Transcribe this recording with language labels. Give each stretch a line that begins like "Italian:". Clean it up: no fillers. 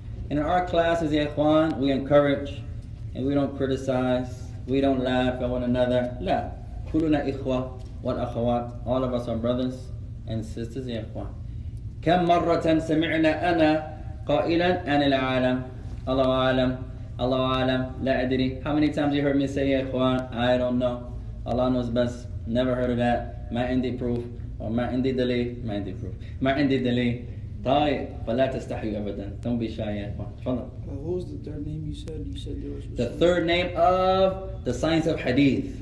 English: In our classes, ya ikhwan, we encourage and we don't criticize. We don't laugh at one another.
Arabic: لا. كلنا إخوة والأخوات.
English: All of us are brothers and sisters, ya ikhwan.
Arabic: كم مرة سمعنا أنا قائلا أنا لا أعلم. الله أعلم. الله أعلم. لا أدري.
English: How many times you heard me say, ya ikhwan, I don't know. Allah knows best. Never heard of that.
Arabic: ما عندي proof. Or ما عندي دليل. ما عندي proof. ما عندي دليل. طيب فلا تستحي أبدا.
English: Don't be shy
Arabic: يا إخوان. تفضل.
English: What was the third name you said? You said there was the third name of the science of hadith.